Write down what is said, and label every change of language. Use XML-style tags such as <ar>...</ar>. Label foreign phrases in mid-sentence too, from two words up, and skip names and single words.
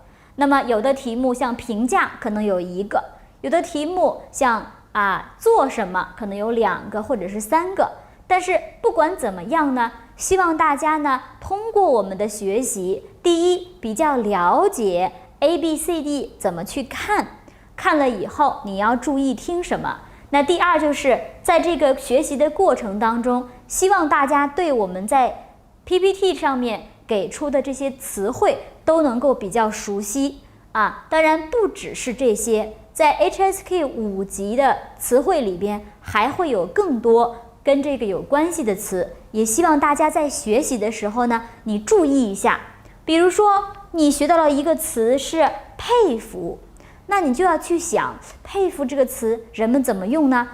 <zh>那麼有的題目像評價可能有1個，有的題目像做什麼可能有2個或者是3個。但是不管怎麼樣呢，希望大家呢通過我們的學習，第一比較了解 ABCD 怎麼去看，看了以後你要注意聽什麼。那第二就是在這個學習的過程當中，希望大家對我們在 PPT 上面給出的這些詞彙都能夠比較熟悉啊。當然不只是這些，在 HSK 5 級的詞彙裡邊還會有更多跟這個有關係的詞，也希望大家在學習的時候呢，你注意一下。比如說你學到了一個詞是佩服，那你就要去想佩服這個詞人們怎麼用呢？</zh>